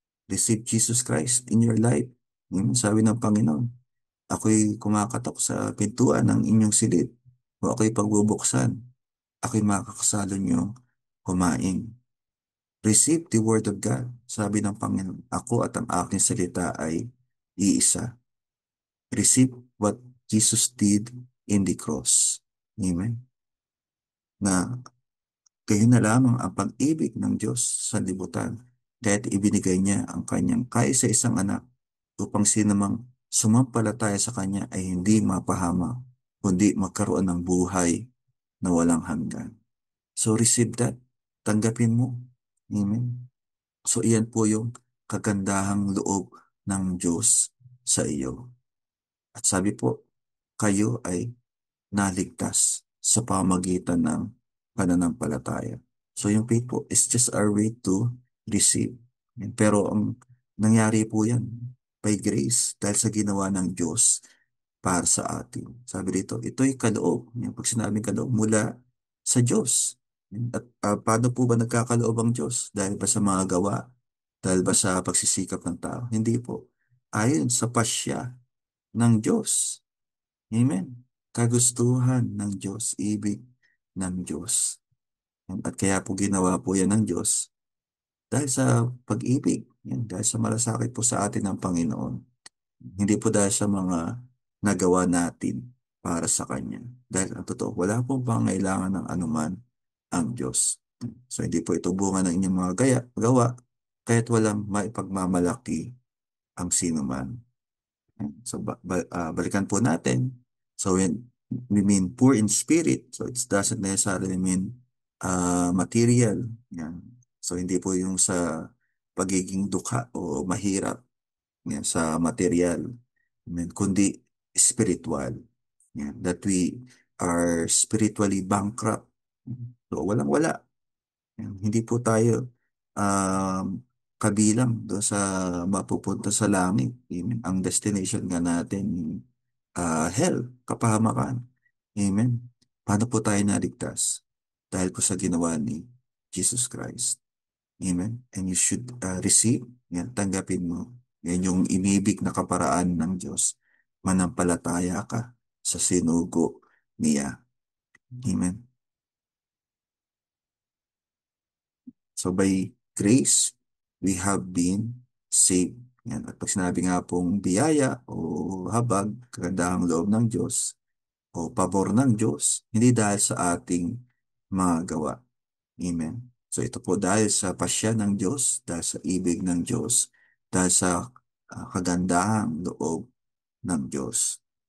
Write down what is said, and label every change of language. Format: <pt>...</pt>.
<en>Receive Jesus Christ in your life.</en> <tl>Sabi ng Panginoon, ako'y kumakatok sa pintuan ng inyong silid. O ako'y pagbubuksan. Ako'y makakasalo niyo kumain.</tl> <en>Receive the word of God.</en> <tl>Sabi ng Panginoon, ako at ang aking salita ay iisa.</tl> <en>Receive what Jesus did in the cross. Amen.</en> <tl>Na kayo na lamang ang pag-ibig ng Diyos sa libutan, kahit ibinigay niya ang kanyang kaisa-isang anak upang sinamang sumampalataya sa kanya ay hindi mapahama, kundi magkaroon ng buhay na walang hanggan.</tl> <en>So receive that.</en> <tl>Tanggapin mo. Amen. So iyan po yung kagandahang loob ng Diyos sa iyo. At sabi po, kayo ay naligtas sa pamagitan ng pananampalataya.</tl> <en>So yung faith po is just our way to receive.</en> <tl>Pero ang nangyari po yan by grace dahil sa ginawa ng Diyos para sa atin. Sabi dito, ito'y kaloob. Yung pag sinabing kaloob, mula sa Diyos. At paano po ba nagkakaloob ang Diyos? Dahil ba sa mga gawa? Dahil ba sa pagsisikap ng tao? Hindi po. Ayon sa pasya ng Diyos. Amen. Kagustuhan ng Diyos, ibig ng Diyos. At kaya po ginawa po yan ng Diyos dahil sa pag-ibig, yan, dahil sa malasakit po sa atin ng Panginoon. Hindi po dahil sa mga nagawa natin para sa Kanya. Dahil ang totoo, wala po pangailangan ng anuman ang Diyos. So hindi po ito bunga ng inyong mga gawa, kahit walang maipagmamalaki ang sinuman. So, balikan po natin.</tl> <en>So, when we mean poor in spirit, so it doesn't necessarily mean material.</en> <tl>Yan. So, hindi po yung sa pagiging dukha o mahirap yan, sa material. Amen. Kundi spiritual. Yan.</tl> <en>That we are spiritually bankrupt.</en> <tl>So, walang-wala. Yan. Hindi po tayo kabilang doon sa mapupunta sa langit. Amen. Ang destination nga natin, hell, kapahamakan. Amen. Paano po tayo naligtas? Dahil po sa ginawa ni Jesus Christ. Amen.</tl> <en>And you should receive,</en> <tl>yan, tanggapin mo. Yan yung inibig na kaparaan ng Diyos. Manampalataya ka sa sinugo niya. Amen.</tl> <en>So by grace, we have been saved.</en> <tl>Yan. At pag sinabi nga pong biyaya o habag, kagandahang loob ng Diyos o pabor ng Diyos, hindi dahil sa ating mga gawa. Amen. So ito po dahil sa pasya ng Diyos, dahil sa ibig ng Diyos, dahil sa kagandahang loob ng Diyos.</tl>